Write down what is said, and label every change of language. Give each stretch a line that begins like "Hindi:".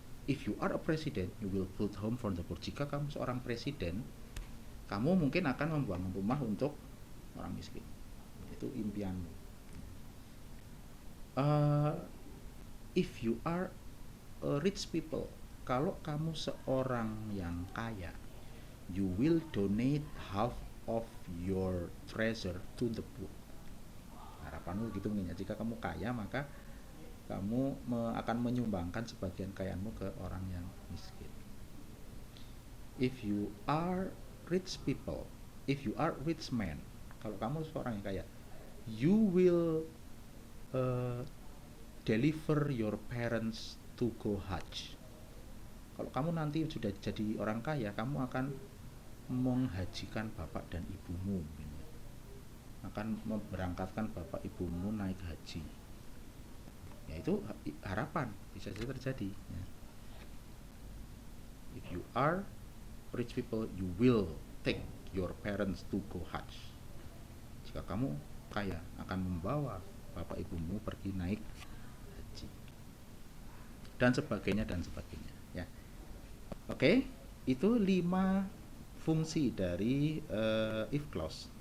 English: If you are a president, you will build home for the poor.
Indonesian: Jika kamu seorang presiden, kamu mungkin akan membangun rumah untuk orang miskin. Itu impianmu.
English: If you are a rich people,
Indonesian: kalau kamu seorang yang kaya,
English: you will donate half of your treasure to the poor.
Indonesian: Harapanmu gitu mungkin ya, jika kamu kaya maka kamu akan menyumbangkan sebagian kekayaanmu ke orang yang miskin.
English: If you are rich people, if you are rich man,
Indonesian: kalau kamu seorang yang kaya,
English: you will deliver your parents to go Hajj.
Indonesian: Kalau kamu nanti sudah jadi orang kaya, kamu akan menghajikan bapak dan ibumu, akan memberangkatkan bapak ibumu naik haji. Ya, itu harapan, bisa saja terjadi ya.
English: If you are rich people, you will take your parents to go Hajj.
Indonesian: Jika kamu kaya, akan membawa bapak ibumu pergi naik haji, dan sebagainya ya. Oke, itu 5 fungsi dari if clause.